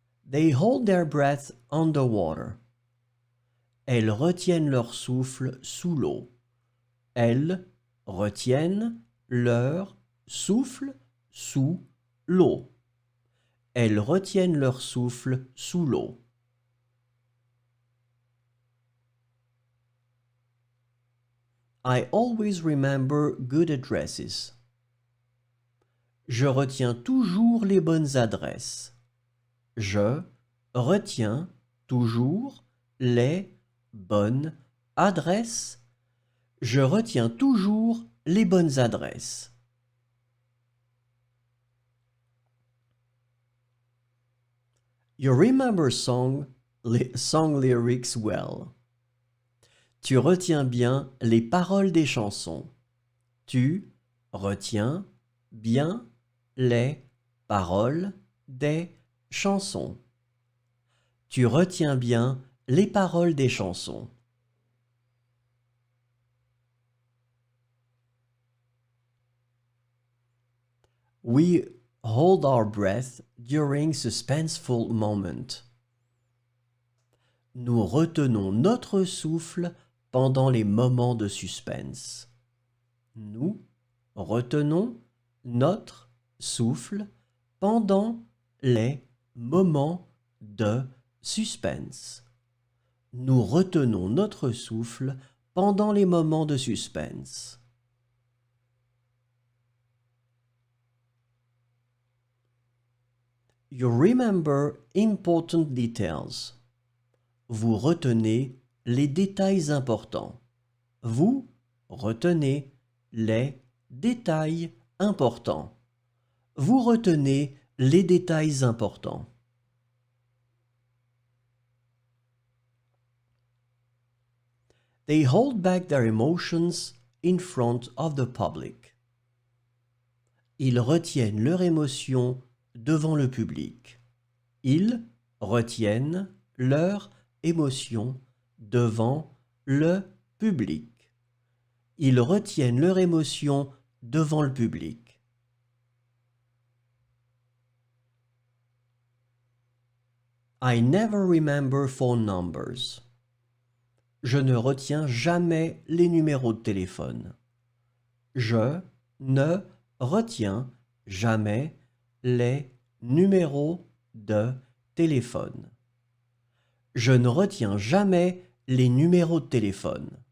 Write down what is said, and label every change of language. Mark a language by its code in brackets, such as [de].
[en] They hold their breath underwater. [fr] Elles retiennent leur souffle sous l'eau. Elles retiennent leur souffle sous l'eau. Elles retiennent leur souffle sous l'eau. [en] I always remember good addresses. [fr] Je retiens toujours les bonnes adresses. Je retiens toujours les bonnes adresses. Je retiens toujours les bonnes adresses. [en] You remember song lyrics well. [fr] Tu retiens bien les paroles des chansons. Tu retiens bien les paroles des chansons. Tu retiens bien les paroles des chansons. [en] We hold our breath during suspenseful moment. [fr] Nous retenons notre souffle pendant les moments de suspense. Nous retenons notre souffle pendant les moments de suspense. Nous retenons notre souffle pendant les moments de suspense. [en] You remember important details. [fr] Vous retenez les détails importants. Vous retenez les détails importants. Vous retenez les détails importants. [en] They hold back their emotions in front of the public. [fr] Ils retiennent leurs émotions devant le public. Ils retiennent leurs émotions devant le public. Ils retiennent leurs émotions devant le public. [en] I never remember phone numbers. [fr] Je ne retiens jamais les numéros de téléphone. Je ne retiens jamais les numéros de téléphone. Je ne retiens jamais les numéros de téléphone.